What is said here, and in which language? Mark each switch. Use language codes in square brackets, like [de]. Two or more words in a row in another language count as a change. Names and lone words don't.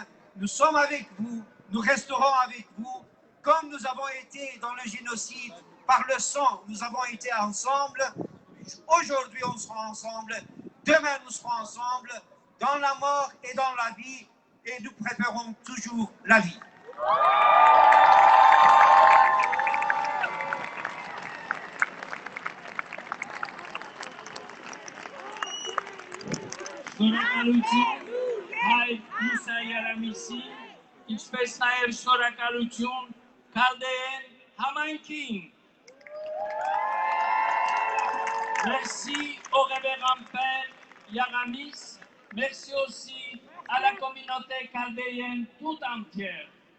[fr] Nous sommes avec vous, nous resterons avec vous, comme nous avons été dans le génocide, par le sang, nous avons été ensemble. Aujourd'hui, on sera ensemble. Demain, nous serons ensemble, dans la mort et dans la vie, et nous préférons toujours la vie. [hy] Հայր Մուսայարամիսի, ինչպես նաև շնորհակալություն Քալդեեն համայնքին։ [fr] Merci au révérend Père Yaramis, merci aussi à la communauté chaldéenne tout entière.